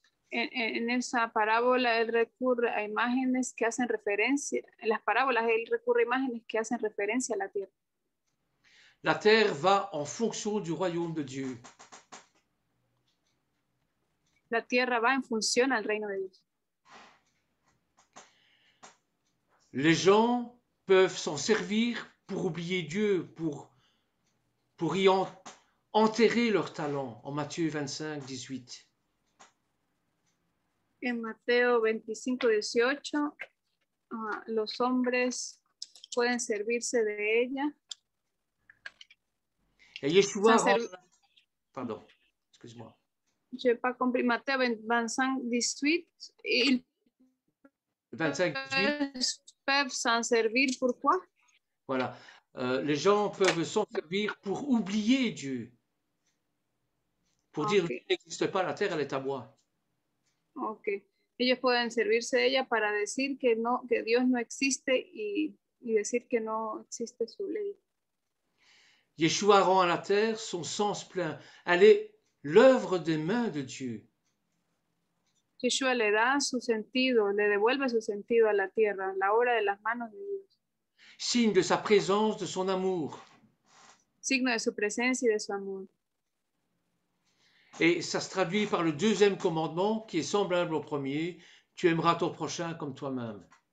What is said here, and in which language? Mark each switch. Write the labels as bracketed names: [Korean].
[Spanish] En esa parábola Él recurre a imágenes que hacen referencia, en las parábolas Él recurre a imágenes que hacen referencia a la tierra. [French] La terre va en fonction du royaume de Dieu. [Spanish] La tierra va en función al reino de Dios. [French] Les gens peuvent s'en servir pour oublier Dieu, pour y enterrer leur talent, en Matthieu 25, 18. [Spanish] En Mateo 25:18, los hombres pueden servirse de ella. [French] Et Yeshua Pardon, excuse-moi. Je n'ai pas compris. Mateo 25:18, ils 25, 18. peuvent s'en servir. Pourquoi? Voilà. Les gens peuvent s'en servir pour oublier Dieu. Pour dire Dieu n'existe pas, la terre, elle est à moi. Ok. [Spanish] Ellos pueden servirse de ella para decir que no, que Dios no existe y decir que no existe su ley. [French] Yeshua rend à la terre son sens plein. Elle est l'œuvre des mains de Dieu. [Spanish] Yeshua le da su sentido, le devuelve su sentido a la tierra, la obra de las manos de Dios. [French] Signe de sa présence, de son amour. [Spanish] Signo de su presencia y de su amor. [French] Et ça se traduit par le deuxième commandement qui est semblable au premier. Tu aimeras ton prochain comme toi-même.